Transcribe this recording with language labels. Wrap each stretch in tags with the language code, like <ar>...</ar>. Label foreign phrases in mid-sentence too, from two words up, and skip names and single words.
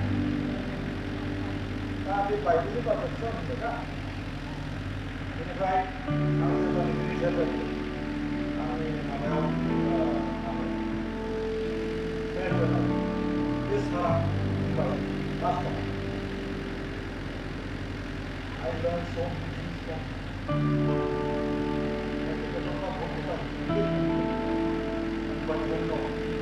<brx>दा बे बायदिनि बाथ्राखौसो आं बुंबाय ना बेनिफ्राय आं जेब्लानिफ्राय रिटायार जायो आंनि माबायाव बे सारा बुंबाय</brx> <en>last time I learned so many things from but you don't know.</en>